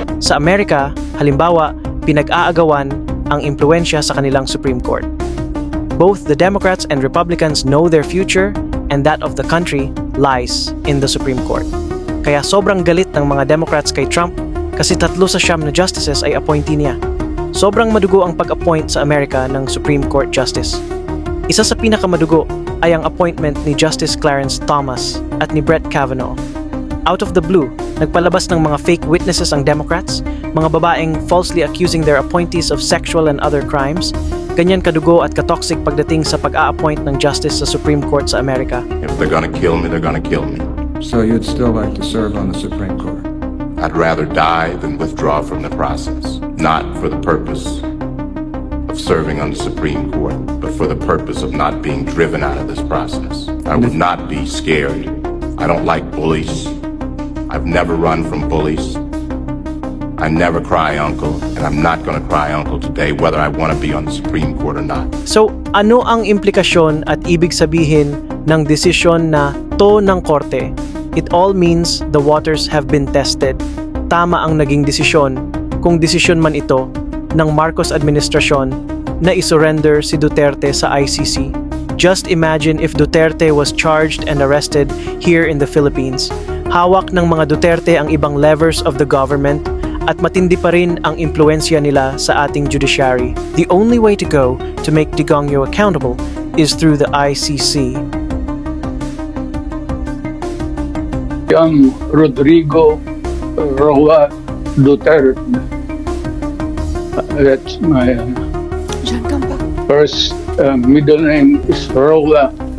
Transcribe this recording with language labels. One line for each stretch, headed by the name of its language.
Filipino: Sa Amerika, halimbawa, pinag-aagawan ang impluensya sa kanilang Supreme Court.
English: Both the Democrats and Republicans know their future and that of the country lies in the Supreme Court.
Filipino: Kaya sobrang galit ng mga Democrats kay Trump kasi 3 sa 9 na justices ay appointee niya. Sobrang madugo ang pag-appoint sa Amerika ng Supreme Court Justice. Isa sa pinakamadugo ay ang appointment ni Justice Clarence Thomas at ni Brett Kavanaugh.
English: Out of the blue,
Filipino: nagpalabas ng mga
English: fake witnesses ang Democrats,
Filipino: mga babaeng
English: falsely accusing their appointees of sexual and other crimes.
Filipino: Ganyan kadugo at katoxic pagdating sa pag-a-appoint ng justice sa Supreme Court sa Amerika.
English: If they're gonna kill me, they're gonna kill me. So you'd still like to serve on the Supreme Court? I'd rather die than withdraw from the process. Not for the purpose of serving on the Supreme Court, but for the purpose of not being driven out of this process. I would not be scared. I don't like bullies. I've never run from bullies. I never cry uncle, and I'm not gonna cry uncle today whether I want to be on the Supreme Court or not.
Filipino: So, ano ang implikasyon at ibig sabihin ng desisyon na to ng korte?
English: It all means the waters have been tested.
Filipino: Tama ang naging desisyon, kung desisyon man ito, ng Marcos administrasyon na isurrender si Duterte sa ICC.
English: Just imagine if Duterte was charged and arrested here in the Philippines.
Filipino: Hawak ng mga Duterte ang ibang
English: levers of the government
Filipino: at matindi pa rin ang impluensya nila sa ating judiciary.
English: The only way to go to make Digongyo accountable is through the ICC. Young Rodrigo Roa Duterte. That's my first middle name is Roa.